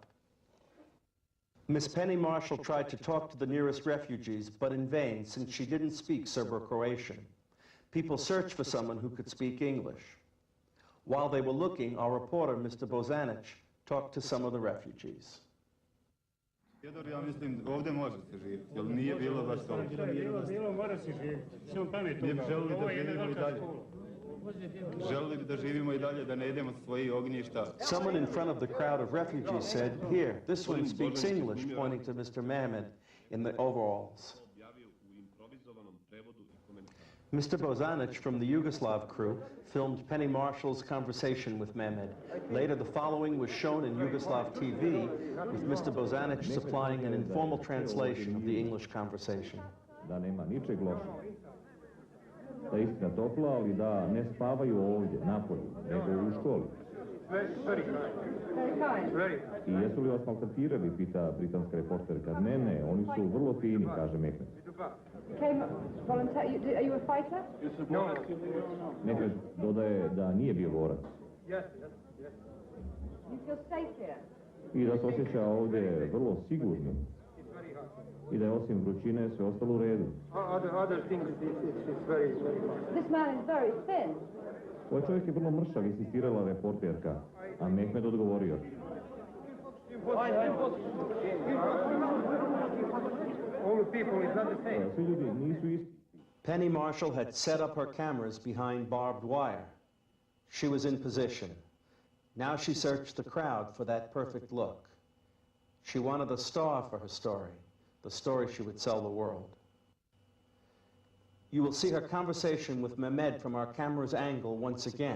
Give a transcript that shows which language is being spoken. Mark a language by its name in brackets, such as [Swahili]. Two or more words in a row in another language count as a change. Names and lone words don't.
[English] Miss Penny Marshall tried to talk to the nearest refugees, but in vain, since she didn't speak Serbo-Croatian. People searched for someone who could speak English. While they were looking, our reporter, Mr. Bozanic, talked to some of the refugees. [Bosnian] Fjedor, ja mislim, ovdje može se živjeti, jer nije bilo baš to. Bilo mora se živjeti. Sve on pamet Mi bi želili Ovo da je jedna živimo i velika dalje. škola. Želili bi da živimo i dalje, da ne idemo s svojih ognjišta. [English] Someone in front of the crowd of refugees said, "Here, this one speaks English," pointing to Mr. Mehmed in the overalls. Mr. Bozanic from the Yugoslav crew filmed Penny Marshall's conversation with Mehmed. Later, the following was shown in Yugoslav TV, with Mr. Bozanic supplying an informal translation of the English conversation. [Bosnian] Da nema ničeg lošeg. Da je istina topla, ali da ne spavaju ovdje, napolju, nego u školi. I jesu li vas maltretirali, pita britanska reporterka. Ne, oni su vrlo fini, kaže Mehmed. [English] Are you a fighter? [Bosnian] Mehmed dodaje da nije bio borac. [English] You feel safe here? [Bosnian] I da se osjeća ovdje vrlo sigurnim. I da je osim vrućine sve ostalo u redu. [English] This man is very thin. [Bosnian] Ovaj čovjek je vrlo mršav, insistirala reporterka, a Mehmed odgovorio. Svi ljudi nisu isti. [English] Penny Marshall had set up her cameras behind barbed wire. She was in position. Now she searched the crowd for that perfect look. She wanted a star for her story, the story she would sell the world. You will see her conversation with Mehmed from our camera's angle once again.